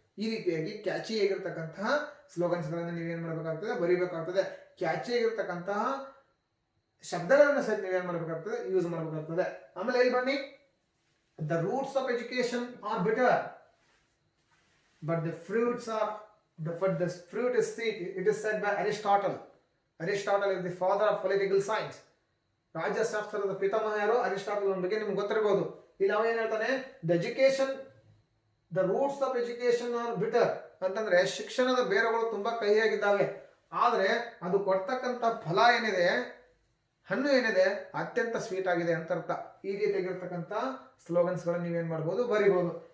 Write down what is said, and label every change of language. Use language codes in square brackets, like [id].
[kn] ಈ ರೀತಿಯಾಗಿ catchy ಆಗಿರ್ತಕ್ಕಂತಹ slogans ಗಳನ್ನು ನೀವೇನ್ ಮಾಡಬೇಕಾಗ್ತದೆ? ಬರೀಬೇಕಾಗ್ತದೆ. ಕ್ಯಾಚಿ ಆಗಿರ್ತಕ್ಕಂತಹ ಶಬ್ದಗಳನ್ನು ಸಹ ನೀವೇನ್ ಮಾಡಬೇಕಾಗ್ತದೆ? ಯೂಸ್ ಮಾಡಬೇಕಾಗ್ತದೆ. ಆಮೇಲೆ ಇಲ್ಲಿ ಬನ್ನಿ, [en] The roots of education are bitter but the fruits are the fruit is sweet. It is said by Aristotle. Aristotle is the father of political science. [kn] ರಾಜ್ಯಶಾಸ್ತ್ರದ ಪಿತಾಮಹ ಯಾರು? ಅರಿಸ್ಟಾಟಲ್ ಬಗ್ಗೆ ನಿಮ್ಗೆ ಗೊತ್ತಿರಬಹುದು. ಇಲ್ಲಿ ಅವ ಏನ್ ಹೇಳ್ತಾನೆ? [en] the education, the roots of education are bitter [kn] ಅಂತಂದ್ರೆ ಶಿಕ್ಷಣದ ಬೇರುಗಳು ತುಂಬಾ ಕಹಿಯಾಗಿದ್ದಾವೆ, ಆದ್ರೆ ಅದು ಕೊಡ್ತಕ್ಕಂಥ ಫಲ ಏನಿದೆ, ಹಣ್ಣು ಏನಿದೆ, ಅತ್ಯಂತ ಸ್ವೀಟ್ ಆಗಿದೆ ಅಂತ ಅರ್ಥ. ಈ ರೀತಿಯಾಗಿರ್ತಕ್ಕಂಥ ಸ್ಲೋಗನ್ಸ್ ಗಳನ್ನು ನೀವೇನ್ ಮಾಡಬಹುದು? ಬರೀಬಹುದು.